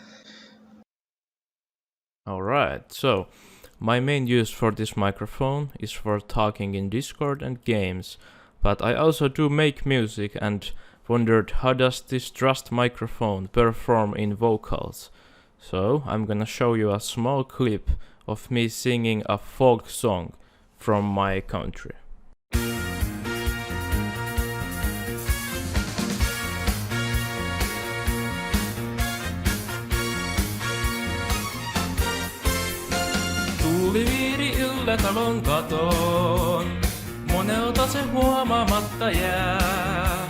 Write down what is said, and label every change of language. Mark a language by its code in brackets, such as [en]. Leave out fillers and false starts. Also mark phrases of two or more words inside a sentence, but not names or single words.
[en] Alright, so my main use for this microphone is for talking in Discord and games, but I also do make music and wondered how does this Trust microphone perform in vocals. So I'm gonna show you a small clip of me singing a folk song from my country. [fi] Tuuli viiri yllä talon katoon, monelta se huomaamatta jää.